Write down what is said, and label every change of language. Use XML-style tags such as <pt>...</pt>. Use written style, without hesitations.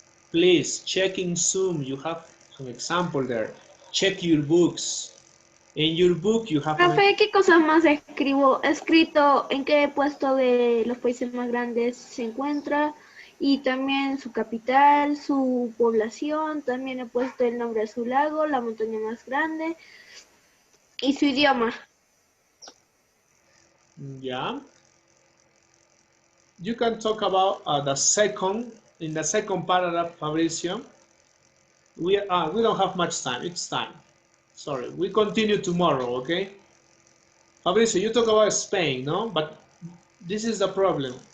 <en>Please, check in Zoom. You have an example there. Check your books. In your book, you have...</en> <es>Profe, ¿qué cosas más escribo? He escrito en qué puesto de los países más grandes se encuentra y también su capital, su población, también he puesto el nombre de su lago, la montaña más grande y su idioma.</es> <en>Yeah. You can talk about in the second paragraph, Fabricio. We don't have much time. It's time. Sorry. We continue tomorrow, okay? Fabricio, you talk about Spain, no? But this is the problem.</en>